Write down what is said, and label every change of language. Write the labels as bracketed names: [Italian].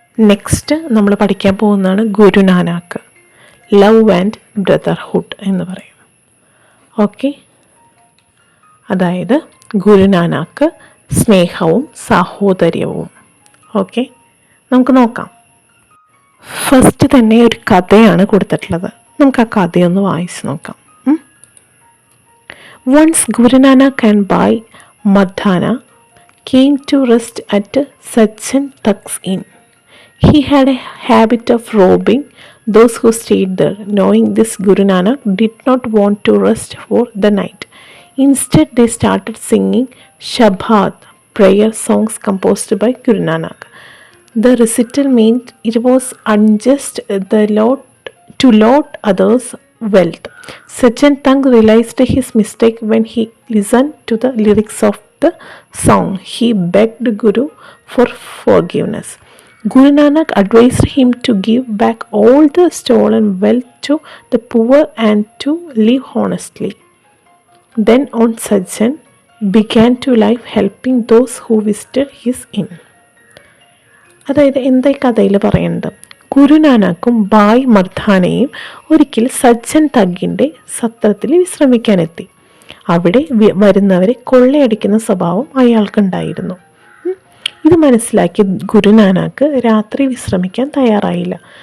[Malayalam] Next നമ്മൾ പഠിക്കാൻ പോകുന്നതാണ് ഗുരുനാനാക്ക്, [English] love and brotherhood [Malayalam] എന്ന് പറയും. ഓക്കെ. അതായത് ഗുരുനാനാക്ക് സ്നേഹവും സാഹോദര്യവും. ഓക്കെ, നമുക്ക് നോക്കാം. ഫസ്റ്റ് തന്നെ ഒരു കഥയാണ് കൊടുത്തിട്ടുള്ളത്. നമുക്ക് ആ കഥയൊന്ന് വായിച്ച് നോക്കാം. [English] Once Guru Nanak and bye മർദാന came to rest at Sachin Tak's inn. He had a habit of robbing those who stayed there. Knowing this, Guru Nanak did not want to rest for the night. Instead, they started singing Shabad, prayer songs composed by Guru Nanak. The recital meant it was unjust to lot others' wealth. Sachin Tak realized his mistake when he listened to the lyrics of the song. He begged Guru for forgiveness. Guru Nanak advised him to give back all the stolen wealth to the poor and to live honestly. Then on Sajjan began to live helping those who visited his inn. [Malayalam] അതായത് എന്താ ഈ കഥയിൽ പറയുന്നത്? ഗുരുനാനാക്കും bye മർദാനയും ഒരിക്കൽ സജ്ജൻ തഗിൻ്റെ സത്രത്തിൽ വിശ്രമിക്കാനെത്തി. അവിടെ വരുന്നവരെ കൊള്ളയടിക്കുന്ന സ്വഭാവം അയാൾക്കുണ്ടായിരുന്നു. ഇത് മനസ്സിലാക്കിയ ഗുരുനാനാക്ക് രാത്രി വിശ്രമിക്കാൻ തയ്യാറായില്ല.